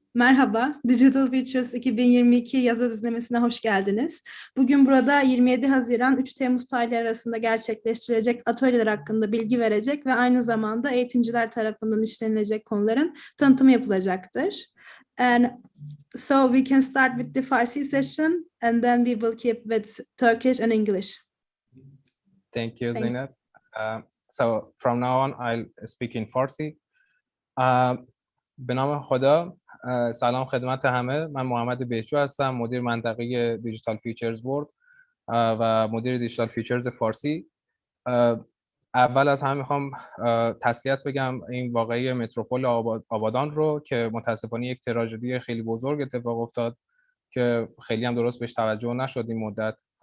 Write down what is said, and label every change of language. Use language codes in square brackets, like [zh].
[tr] Merhaba, Digital Futures 2022 yazı düzenlemesine hoş geldiniz. Bugün burada 27 Haziran 3 Temmuz tarihleri arasında gerçekleştirilecek atölyeler hakkında bilgi verecek ve aynı zamanda eğitimciler tarafından işlenilecek konuların tanıtımı yapılacaktır. [en] And so we can start with the Farsi session and then we will keep with Turkish and English. Thank you, Zeynep. So from now on, I'll speak in Farsi. [fa] به نام خدا، سلام خدمت همه. من محمد بهجو هستم، مدیر منطقه دیجیتال فیچرز ورد و مدیر دیجیتال فیچرز فارسی. اول از همه میخوام تسلیت بگم این واقعه متروپول آبادان رو که متاسفانه یک تراژدی خیلی بزرگ اتفاق افتاد که خیلی هم درست بهش توجه نشد این مدت.